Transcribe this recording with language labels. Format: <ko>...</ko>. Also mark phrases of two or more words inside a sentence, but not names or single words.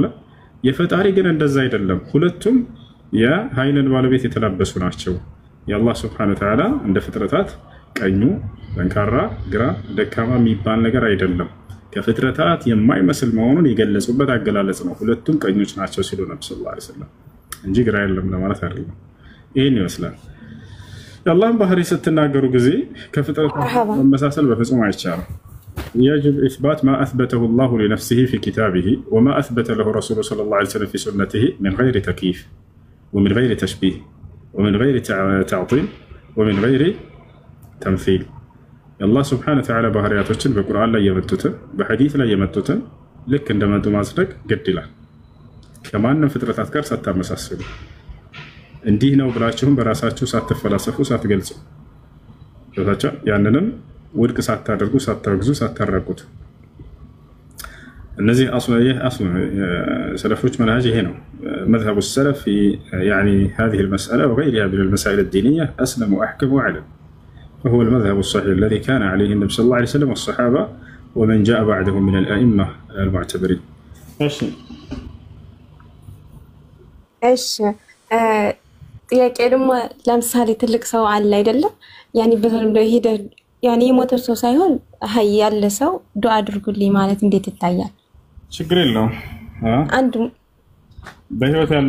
<am>የፈጣሪ ግን እንደዛ አይደለም። ሁለቱም የኃይልን ባለቤት የተላበሱ ናቸው። የአላህ</am> <ar>سبحانه وتعالى</ar> <am>እንደ ፍጥረታት ቀኙ ጠንካራ ግራ ደካማ የሚባል ነገር አይደለም። ከፍጥረታት የማይመስል መሆኑን የገለጹበት አገላለጽ ነው። ሁለቱም ቀኞች ናቸው ሲሉ ነብዩ</am> <ar>صلى الله عليه وسلم</ar> <am>እንጂ ግራ የለም ለማለት አይደለም። ይህን ይመስላል። የአላህን ባህሪ ስትናገሩ ጊዜ ከፍጥረታት መመሳሰል በፍጹም አይቻልም።</am> <ar>يجب إثبات ما أثبته الله لنفسه في كتابه وما أثبت له رسوله صلى الله عليه وسلم في سنته من غير تكييف ومن غير تشبيه ومن غير تعطيل ومن غير تمثيل. الله سبحانه وتعالى</ar> <am>ባህሪያቶችን በቁርአን ላይ የመጡትን በሐዲስ ላይ የመጡትን ልክ እንደመጡ ማጽደቅ ግድ ይላል። ከማንም ፍጥረታት ጋር ሳታመሳስሉ እንዲህ ነው ብላችሁም በራሳችሁ ሳትፈላሰፉ ሳትገልጹ ያንንም ውድቅ ሳታደርጉ ሳታወግዙ ሳታረቁት።</am> <ar>النزي أصل سلفوش منهج هنا مذهب السلف في يعني هذه المسألة وغيرها من المسائل الدينية أسلم وأحكم وأعلم، وهو المذهب الصحيح الذي كان عليه النبي صلى الله عليه وسلم والصحابة ومن جاء بعدهم من الأئمة المعتبرين.</ar> <am>እሺ ጥያቄ ደግሞ ለምሳሌ ትልቅ ሰው አለ አይደለም? ያኔ በተለምዶ ሄደ ያኔ የሞተ ሰው ሳይሆን አይ ያለ ሰው ዱአ አድርጉልኝ ማለት እንዴት ይታያል? ችግር የለውም። በህይወት ያለ</am>